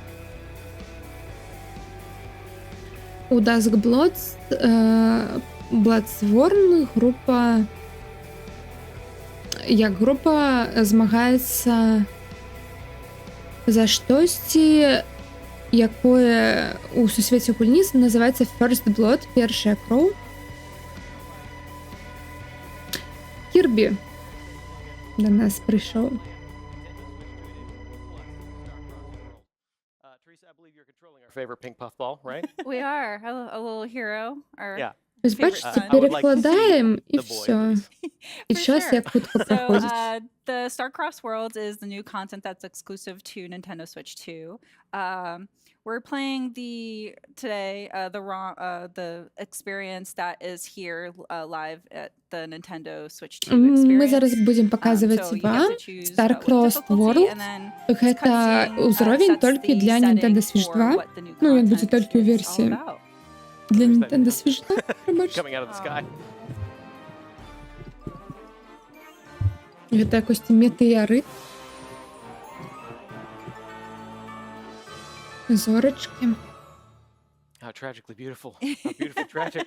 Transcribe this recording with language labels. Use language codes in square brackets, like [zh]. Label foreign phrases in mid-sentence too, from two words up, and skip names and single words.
[be] У Dusk Bloodthorn група змагаецца за штосьці, якое у сусвеце гульні называецца [en] First Blood, [be] першая кроў. Кірбі да нас прыйшоў. [en] Teresa, I believe you're controlling our favorite pink puff ball, right? We are a little hero. Yeah. [be] Вось бачыце, перакладаем і ўсё. І час як хутка праходзіць. [en] The Starcross Worlds is the new content that's exclusive to Nintendo Switch 2. We're playing the experience that is here live at the Nintendo Switch 2 experience. [be] Мы зараз будзем паказваць вам Starcross World. Гэта ўзровень толькі для Nintendo Switch 2. Ну, ён будзе толькі ў версіі для Nintendo Switch 2. [en] Coming out of the sky. [be] Гэта якось метеорит. [uk] Зорочки. [en] How tragically beautiful. How beautiful, tragic.